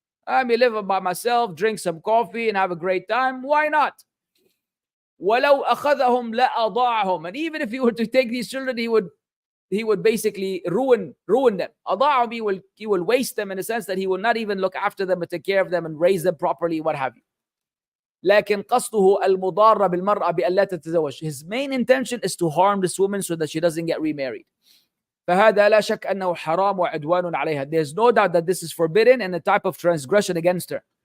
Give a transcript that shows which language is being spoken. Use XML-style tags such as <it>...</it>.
<en>I may live by myself, drink some coffee and have a great time. Why not?</en> <ar>ولو أخذهم لأضاعهم.</ar> <en>And even if he were to take these children, he would basically ruin them. أضاعهم, he will waste them in the sense that he will not even look after them and take care of them and raise them properly, what have you.</en> <ar>لكن قصده المضارة بالمرأة بأن لا تتزوج.</ar> <en>His main intention is to harm this woman so that she doesn't get remarried.</en> <ar>فهذا لا شك أنه حرام وعدوان عليها.</ar> <en>There's no doubt that this is forbidden and a type of transgression against her.</en>